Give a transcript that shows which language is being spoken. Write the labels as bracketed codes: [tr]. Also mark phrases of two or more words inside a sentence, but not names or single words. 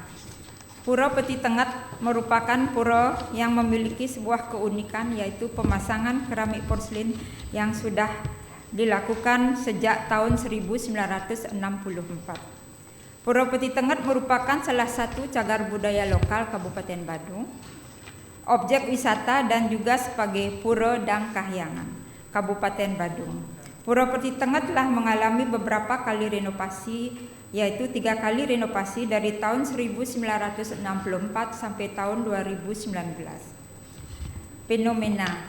[id] Pura Peti Tengat merupakan pura yang memiliki sebuah keunikan, yaitu pemasangan keramik porselin yang sudah dilakukan sejak tahun 1964. Pura Peti Tengat merupakan salah satu cagar budaya lokal Kabupaten Badung, objek wisata dan juga sebagai pura dan kahyangan Kabupaten Badung. Pura Peti Tengat telah mengalami beberapa kali renovasi, yaitu 3 kali renovasi dari tahun 1964 sampai tahun 2019. Fenomena.